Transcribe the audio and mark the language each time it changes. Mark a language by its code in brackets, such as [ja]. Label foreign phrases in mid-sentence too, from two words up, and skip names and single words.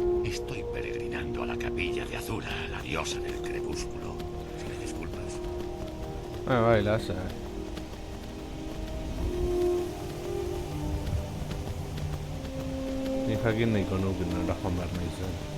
[es] Estoy peregrinando a la capilla de Azura, la diosa del crepúsculo. Si me disculpas. [it] Vai, lascia. [eu] Nik jakin nahiko nuke nora joan behar nahi zen.